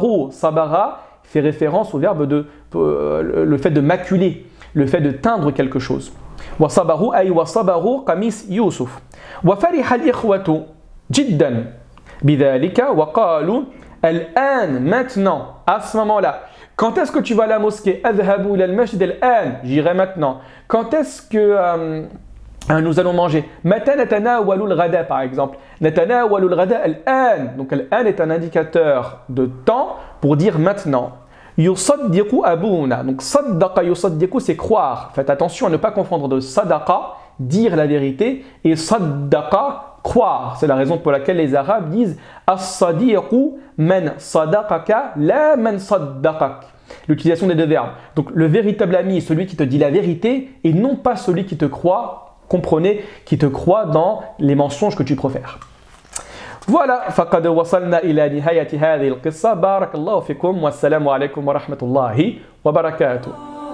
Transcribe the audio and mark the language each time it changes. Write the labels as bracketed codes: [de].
[fr] Sabara fait référence au verbe de le fait de maculer, le fait de teindre quelque chose. [ar] وصبروا أي وصبروا قميص يوسف وفرح الإخوة جدا بذلك وقالوا الآن [fr] maintenant à ce moment-là. Quand est-ce que tu vas à la mosquée? [ar] أذهب إلى المسجد الآن, [fr] j'irai maintenant. Quand est-ce que nous allons manger? [ar] متى نتناول الغداء [fr] par exemple. [ar] نتناول الغداء الآن. [fr] Donc الآن est un indicateur de temps pour dire maintenant. Yusaddiqu abuna. Donc saddaqa yusaddiqu, c'est croire. Faites attention à ne pas confondre de sadaqa, dire la vérité, et saddaqa, croire. C'est la raison pour laquelle les Arabes disent [ar] as-sadiqu man sadaqaka la man saddaqak. [fr] L'utilisation des deux verbes. Donc le véritable ami est celui qui te dit la vérité et non pas celui qui te croit, comprenez, qui te croit dans les mensonges que tu profères. [ar] Voilà, فقد وصلنا إلى نهاية هذه القصة. بارك الله فيكم والسلام عليكم ورحمة الله وبركاته.